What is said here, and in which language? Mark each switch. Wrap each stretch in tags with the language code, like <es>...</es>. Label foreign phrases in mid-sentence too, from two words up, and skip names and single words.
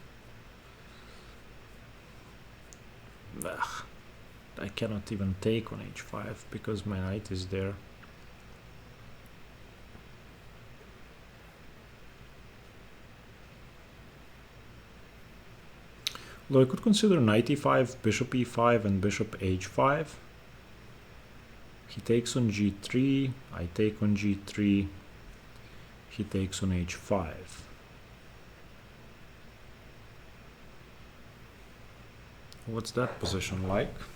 <en>Ugh, I cannot even take on h5 because my knight is there. Although I could consider knight e5, bishop e5, and bishop h5. He takes on g3, I take on g3, he takes on h5. What's that position like?</en>